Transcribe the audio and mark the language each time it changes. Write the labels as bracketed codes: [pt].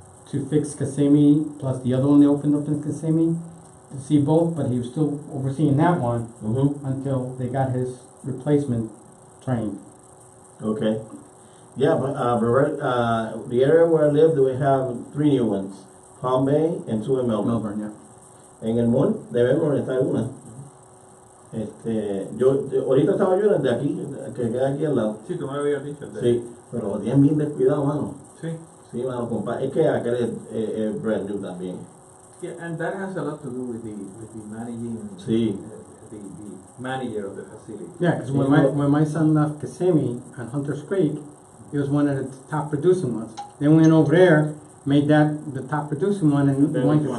[en] to fix Kissimmee, plus the other one they opened up in Kissimmee, to see both, but he was still overseeing that one until they got his replacement trained. Okay. Yeah, but the area where I live, we have 3 new ones. Palm Bay and 2 en Melbourne. Melbourne, yeah. [es] En el mall debemos estar una. Ahorita estaba yo de aquí, que queda aquí al lado. Sí, tú me lo habías dicho. Sí, pero lo tienen bien descuidado, mano. Sí. Sí, mano, compa. Es que aquel es [en] brand new [es] también. [en] Yeah, and that has a lot to do with the managing, [es] Sí. [en] the manager of the facility. Yeah, because [es] Sí, [en] when my son left Kissimmee on Hunter's Creek, he was one of the top producing ones. Then went over there, made that the top producing one, and Then when which one